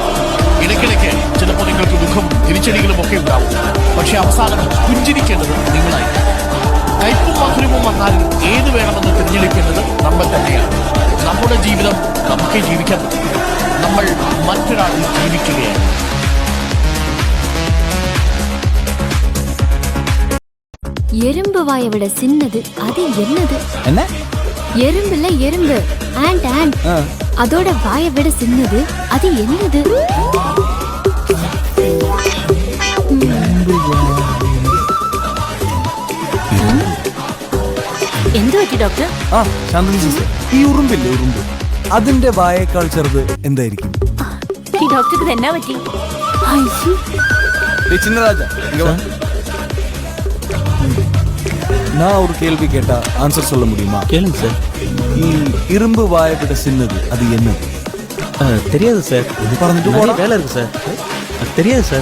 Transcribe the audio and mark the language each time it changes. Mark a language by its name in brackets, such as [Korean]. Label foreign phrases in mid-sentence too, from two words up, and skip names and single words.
[Malayalam] ഇടയ്ക്കിടയ്ക്ക് ചിലപ്പോൾ നിങ്ങൾക്ക് ദുഃഖം തിരിച്ചടികളും ഒക്കെ ഉണ്ടാവും. പക്ഷെ അവസാനം പുഞ്ചിരിക്കേണ്ടത് നിങ്ങളായി. കയ്പും മധുരവും വന്നാൽ ഏത് വേണമെന്ന് തിരഞ്ഞെടുക്കേണ്ടത് നമ്മൾ തന്നെയാണ്. നമ്മുടെ ജീവിതം നമുക്കേ ജീവിക്കാൻ പറ്റും. നമ്മൾ മറ്റൊരാളിൽ ജീവിക്കുകയാണ്. [Tamil] எறும்பு வாயை விட சின்னது அது என்னது? என்ன? எறும்பு இல்ல எறும்பு, [English] ant ant. [Tamil] அதோட வாயை விட சின்னது அது என்னது? [Malayalam] എന്ത് പറ്റി ഡോക്ടർ? ശാന്തി സിസ്റ്റർ, ഈ ഉറുമ്പില്ലേ ഉറുമ്പ്, അതിന്റെ വായേക്കാൾ ചെറുത് എന്തായിരിക്കും? ഈ ഡോക്ടർക്ക് എന്നാ പറ്റി? [Tamil] சின்னராஜா, நான் ஒரு கேள்வி கேட்டா ஆன்சர் சொல்ல முடியுமா? கேளுங்க சார். இரும்பு வாயை விட சின்னது அது என்னது? தெரியாது சார். இது பறந்துட்டு போனா வேலை இருக்கு சார். தெரியாது சார்.